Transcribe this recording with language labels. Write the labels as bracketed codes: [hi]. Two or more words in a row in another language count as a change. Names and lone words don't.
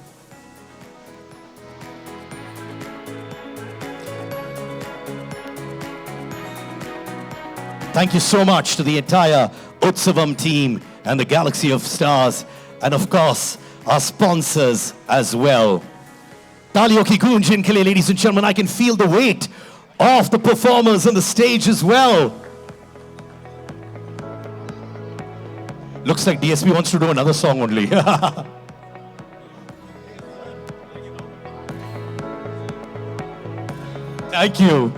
[en] Thank you so much to the entire Utsavam team and the Galaxy of Stars, and of course, our sponsors as well. [hi] तालियों की गूंज इनके लिए, [en] ladies and gentlemen. I can feel the weight of the performers on the stage as well. Looks like DSP wants to do another song only. Thank you.